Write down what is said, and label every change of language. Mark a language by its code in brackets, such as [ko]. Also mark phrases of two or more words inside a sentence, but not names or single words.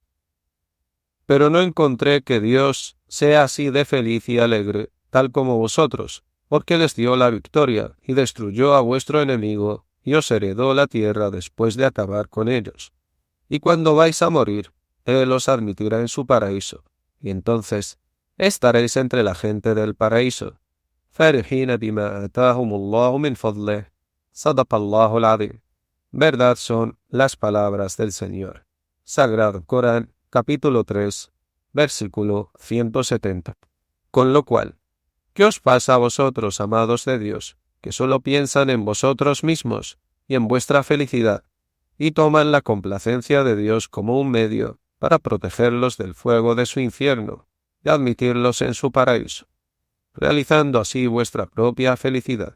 [es] Pero no encontré que Dios sea así de feliz y alegre, tal como vosotros, porque les dio la victoria y destruyó a vuestro enemigo, y os heredó la tierra después de acabar con ellos. Y cuando vais a morir, Él os admitirá en su paraíso, y entonces estaréis entre la gente del paraíso. [ar] فرحين بما آتاهم الله من فضله. صدق الله العظيم. [es] Verdad son las palabras del Señor. Sagrado Corán, capítulo 3, versículo 170. Con lo cual, ¿qué os pasa a vosotros, amados de Dios, que solo piensan en vosotros mismos y en vuestra felicidad, y toman la complacencia de Dios como un medio para protegerlos del fuego de su infierno y admitirlos en su paraíso, realizando así vuestra propia felicidad?